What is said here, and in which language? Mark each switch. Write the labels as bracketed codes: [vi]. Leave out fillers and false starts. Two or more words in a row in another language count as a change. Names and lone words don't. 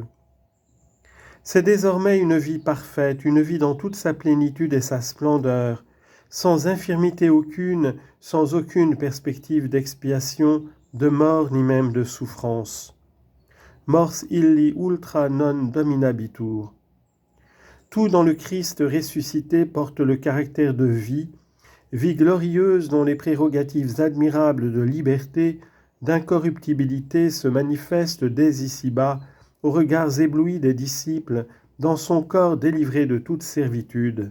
[fr] C'est désormais une vie parfaite, une vie dans toute sa plénitude et sa splendeur, sans infirmité aucune, sans aucune perspective d'expiation, de mort ni même de souffrance. [la] Mors illi ultra non dominabitur. [fr] Tout dans le Christ ressuscité porte le caractère de vie, vie glorieuse dont les prérogatives admirables de liberté, d'incorruptibilité se manifestent dès ici-bas, aux regards éblouis des disciples, dans son corps délivré de toute servitude.